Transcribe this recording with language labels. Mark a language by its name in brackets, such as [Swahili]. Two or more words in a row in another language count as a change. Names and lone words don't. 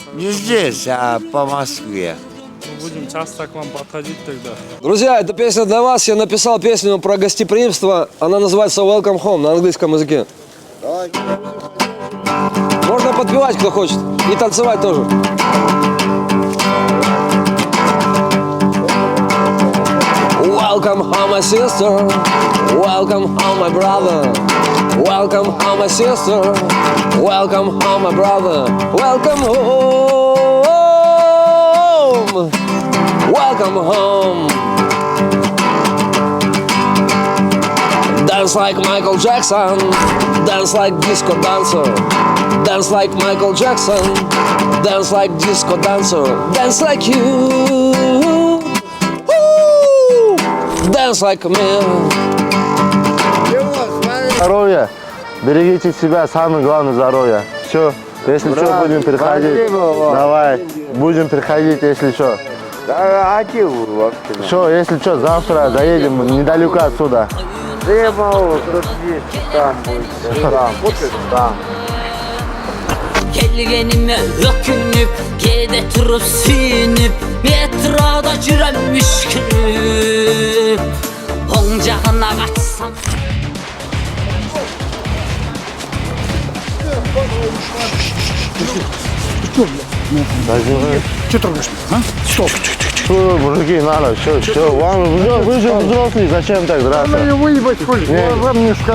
[Russian] Не здесь, а по Москве. Будем часто к вам подходить тогда. Друзья, эта песня для вас. Я написал песню про гостеприимство. Она называется Welcome Home на английском языке. Можно подпевать, кто хочет. И танцевать тоже. [English] Welcome home, my sister. Welcome home, my brother. Welcome home, my sister. Welcome home, my brother. Welcome home. Welcome home. Dance like Michael Jackson. Dance like disco dancer. Dance like Michael Jackson. Dance like disco dancer. Dance like you. Woo! Dance like me. [Russian] Здоровья. Берегите себя, самое главное здоровье. Все, если что, будем приходить. Давай, будем приходить, если что. Да, а чего вообще? Все, если что, завтра заедем недалеко отсюда. Да я могу, тут есть, там будет, там, там. Kelgenime ökünüp Gede turup sünüp Metroda jüremmiş günüp Oncağına kaçsam Что трогаешь? Стоп. Что, мужики, надо, все, вам, вы же взрослые, зачем так драться? Ну, выебать хочешь, вам не сказал.